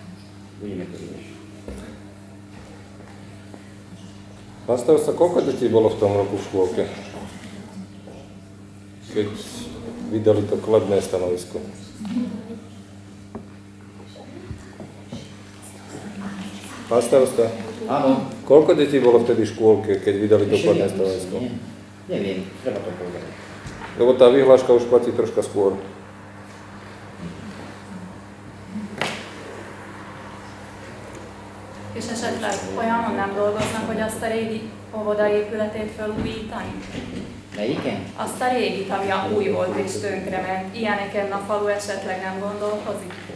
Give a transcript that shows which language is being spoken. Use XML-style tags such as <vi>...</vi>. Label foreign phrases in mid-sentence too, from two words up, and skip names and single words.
<sk>Pán starosta, koľko detí bolo v tom roku v škôlke, keď vydali to kladné stanovisko? Pán starosta? Áno. Koľko detí bolo vtedy v škôlke, keď vydali to kladné stanovisko? Neviem, treba to povedať. Lebo tá vyhláška už platí troška skôr.</sk> <hu>És esetleg olyanon nem dolgoznak, hogy azt a régi óvodaépületét felújítani? Melyiken? Azt a régit, ami a új volt és tönkrement. Ilyeneken a falu esetleg nem gondolkozik?</hu>